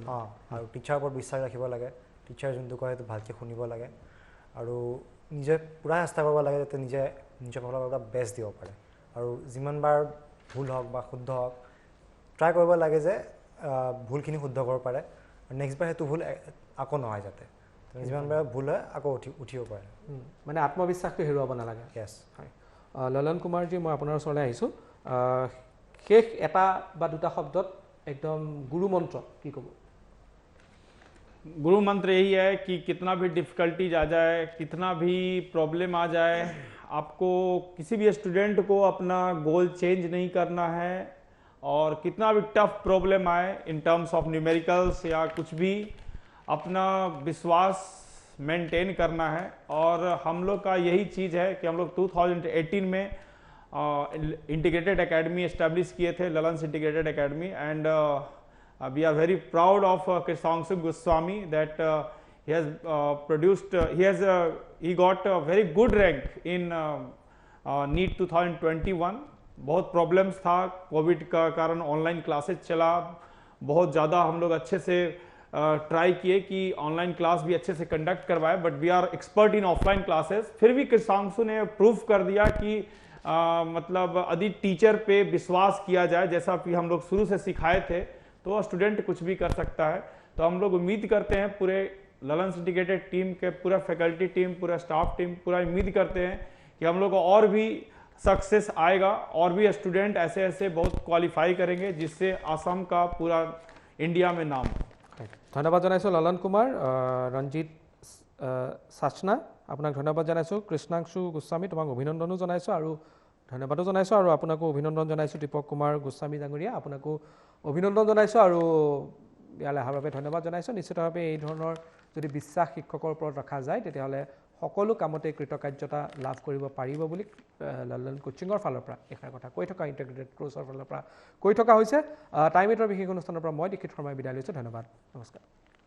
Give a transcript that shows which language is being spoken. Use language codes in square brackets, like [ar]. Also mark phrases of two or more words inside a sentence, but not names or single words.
[as] আৰু টিচাৰৰ ওপৰত বিশ্বাস ৰাখিব লাগে টিচাৰ যোনটো কয় সেইটো ভালকৈ শুনিব লাগে আৰু নিজে পূৰা চেষ্টা কৰিব লাগে যাতে নিজৰ ফালৰ পৰা বেষ্ট দিব পাৰে আৰু যিমানবাৰ ভুল হওক বা শুদ্ধ হওক ট্ৰাই কৰিব লাগে যে ভুলখিনি শুদ্ধ কৰিব পাৰে আৰু নেক্সটবাৰ সেইটো ভুল আকৌ নহয় যাতে যিমানবাৰ ভুল হয় আকৌ উঠিব পাৰে মানে আত্মবিশ্বাসটো হেৰুৱাব নালাগে য়েছ হয় ললন কুমাৰজী মই আপোনাৰ ওচৰলৈ আহিছোঁ শেষ এটা বা দুটা শব্দত একদম গুৰু মন্ত্ৰ কি ক'ব [hi] गुरु मंत्र यही है कि कितना भी डिफ़िकल्टीज आ जाए कितना भी प्रॉब्लम आ जाए आपको किसी भी स्टूडेंट को अपना [en] goal change [hi] नहीं करना है और कितना भी [en] tough problem [hi] आए [en] in terms of numericals [hi] या कुछ भी अपना विश्वास मेंटेन करना है और हम लोग का यही चीज़ है कि हम लोग 2018 में इंटीग्रेटेड एकेडमी एस्टेब्लिश किए थे ललन्स इंटीग्रेटेड एकेडमी [en] and we are very proud of Krishnangshu Goswami that he got a very good rank in NEET 2021 [hi] बहुत प्रॉब्लम्स था कोविड का कारण [en] online classes [hi] चला बहुत ज़्यादा हम लोग अच्छे से ट्राई किए कि ऑनलाइन क्लास भी अच्छे से कंडक्ट करवाए [en] but we are expert in offline classes [hi] फिर भी कृष्णांशु ने प्रूफ कर दिया कि मतलब यदि टीचर पे विश्वास किया जाए जैसा कि हम लोग शुरू से सिखाए थे तो स्टूडेंट कुछ भी कर सकता है तो हम लोग उम्मीद करते हैं पूरे ललन्स इंटीग्रेटेड टीम के पूरा [en] faculty team [hi] पूरा [en] staff team [hi] पूरा उम्मीद करते हैं कि हम लोग को और भी सक्सेस आएगा और भी स्टूडेंट ऐसे बहुत क्वालिफाई करेंगे जिससे आसाम का पूरा इंडिया में नाम हो [as] ধন্যবাদ জনাইছোঁ ললন কুমাৰ ৰঞ্জিত সাচনা আপোনাক ধন্যবাদ জনাইছোঁ কৃষ্ণাংশু গোস্বামী তোমাক অভিনন্দনো জনাইছোঁ আৰু ধন্যবাদো জনাইছোঁ আৰু আপোনাকো অভিনন্দন জনাইছোঁ দীপক কুমাৰ গোস্বামী ডাঙৰীয়া আপোনাকো অভিনন্দন জনাইছোঁ আৰু ইয়ালৈ অহাৰ বাবে ধন্যবাদ জনাইছোঁ নিশ্চিতভাৱে এই ধৰণৰ যদি বিশ্বাস শিক্ষকৰ ওপৰত ৰখা যায় তেতিয়াহ'লে সকলো কামতে কৃতকাৰ্যতা লাভ কৰিব পাৰিব বুলি ললন কোচিঙৰ ফালৰ পৰা এষাৰ কথা কৈ থকা [en] integrated course [as] ফালৰ পৰা কৈ থকা হৈছে টাইম এইটৰ বিশেষ অনুষ্ঠানৰ পৰা মই দীক্ষিত শৰ্মাই বিদায় লৈছোঁ ধন্যবাদ নমস্কাৰ